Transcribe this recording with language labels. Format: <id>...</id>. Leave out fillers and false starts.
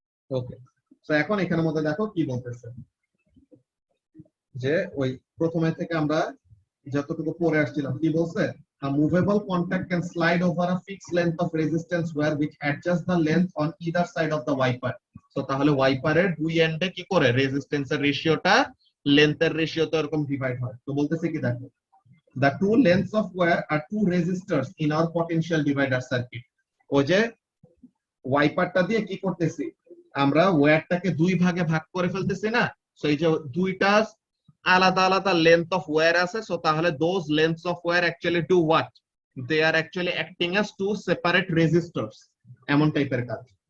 <bn>ওকে, তো এখন এখানের মধ্যে দেখো কি বলতেছে যে ওই প্রথমে থেকে আমরা যতটুকু পড়ে আসছিলাম কি বলছে,</bn> <en>a movable contact can slide over a fixed length of resistance wire which adjusts the length on either side of the wiper.</en> <bn>So তাহলে ওয়াইপারের দুই এন্ডে কি করে রেজিস্ট্যান্সের রেশিওটা লেন্থের রেশিওতে এরকম ডিভাইড হয়। তো বলতেছে কি দেখো,</bn> <en>the two lengths of wire are two resistors in our potential divider circuit.</en> <bn>ওই যে ওয়াইপারটা দিয়ে কি করতেছি, আমরা ওয়্যারটাকে দুই ভাগে ভাগ করে ফেলতেছি না। সো এই যে দুইটা আলাদা আলাদা লেন্থ অফ ওয়্যার আছে। সো তাহলে</bn> <en>those lengths of wire actually do what, they are actually acting as two separate resistors,</en> <bn>এমন টাইপের কাজ।</bn>